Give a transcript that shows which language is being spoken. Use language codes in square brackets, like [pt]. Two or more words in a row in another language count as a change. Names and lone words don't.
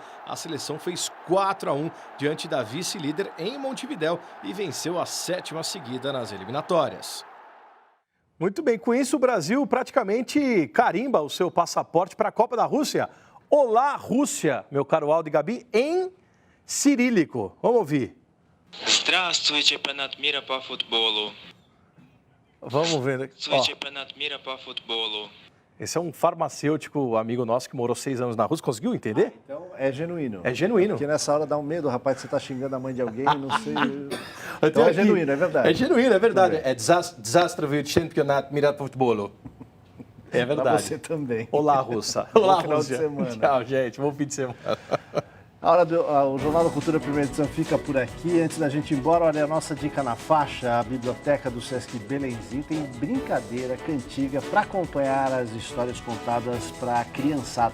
[pt] A seleção fez 4-1 diante da vice-líder em Montevidéu e venceu a 7ª seguida nas eliminatórias. Muito bem, com isso o Brasil praticamente carimba o seu passaporte para a Copa da Rússia. Olá, Rússia, meu caro Aldo e Gabi, em cirílico. Vamos ouvir. [ru] Здравствуй, чемпионат мира по футболу. [pt] Vamos ver. [ru] Чемпионат мира по футболу. [pt] Esse é um farmacêutico amigo nosso que morou 6 anos na Rússia. Conseguiu entender? Então é genuíno. É genuíno. Porque nessa hora dá um medo, rapaz, você tá xingando a mãe de alguém, não sei. Então é genuíno, é verdade. É genuíno, é verdade. É [ru] Zdravствуй, чемпионат мира по футболу. [pt] É verdade. Pra você também. Olá, Russa. Olá, Bom final Rússia. de semana. Tchau, gente. Bom fim de semana. O Jornal da Cultura Primeira Edição fica por aqui. Antes da gente ir embora, olha a nossa dica na faixa. A biblioteca do Sesc Belenzinho tem brincadeira, cantiga para acompanhar as histórias contadas para a criançada.